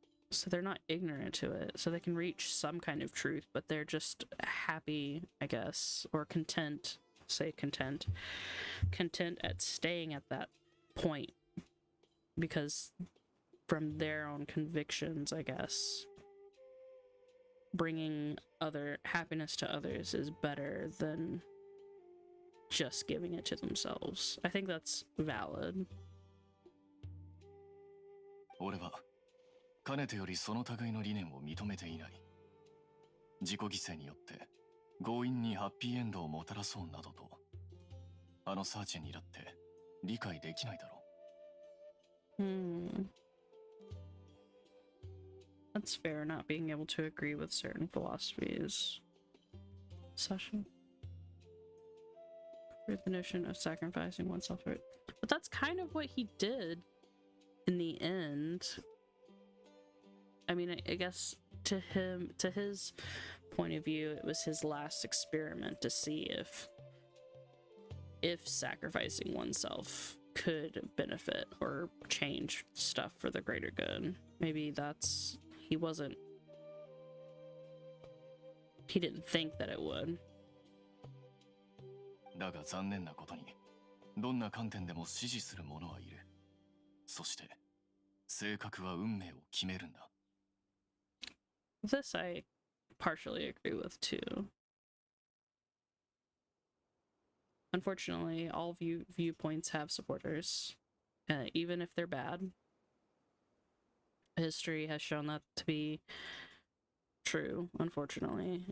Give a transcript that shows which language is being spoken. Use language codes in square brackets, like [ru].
[en] so they're not ignorant to it, so they can reach some kind of truth, but they're just happy, I guess, or content at staying at that point, because from their own convictions, I guess, bringing other happiness to others is better than just giving it to themselves. I think that's valid. [ja] 俺はかねてよりその類の理念を認めていない。自己犠牲によって強引にハッピーエンドをもたらそうなどと、あのサーチェにだって理解できないだろう。 [en] That's fair, not being able to agree with certain philosophies. Session. The notion of sacrificing oneself for it. But that's kind of what he did in the end. I mean, I guess to his point of view, it was his last experiment to see if sacrificing oneself could benefit or change stuff for the greater good. Maybe that's... he didn't think that it would. [ja] だが残念なことに、どんな観点でも支持する者はいる。そして、性格は運命を決めるんだ。 [en] This I partially agree with too. Unfortunately, all viewpoints have supporters, even if they're bad. History has shown that to be true, unfortunately.